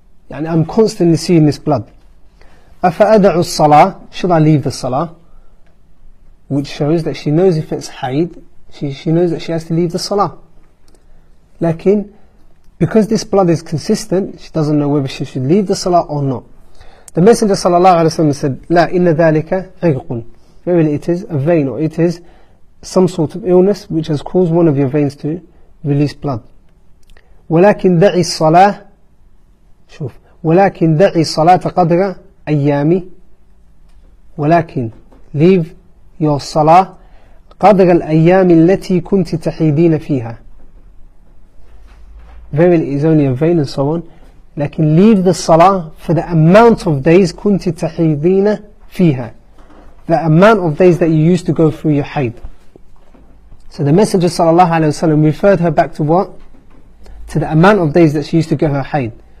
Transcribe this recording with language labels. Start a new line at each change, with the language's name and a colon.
English: Yani I'm constantly seeing this blood.
Arabic: أَفَأَدَعُ الصَّلَاةِ,
English: should I leave the salah? Which shows that she knows if it's haid, she knows that she has to leave the salah. Lakin, because this blood is consistent, she doesn't know whether she should leave the salah or not.
Arabic: The Messenger ﷺ said, لا إن ذلك عرق.
English: Verily it is a vein, or it is some sort of illness which has caused one of your veins to release blood.
Arabic: ولكن دعي الصلاة شوف ولكن دعي الصلاة قدر أيامي ولكن
English: leave your salah
Arabic: قدر الأيام التي كنت تحيدين فيها.
English: Verily it is only a vein and so on.
Arabic: لكن
English: leave the salah for the amount of days
Arabic: كنت تحيدين فيها,
English: the amount of days that you used to go through your haid. So the Messenger ﷺ referred her back to what? To the amount of days that she used to get her haid.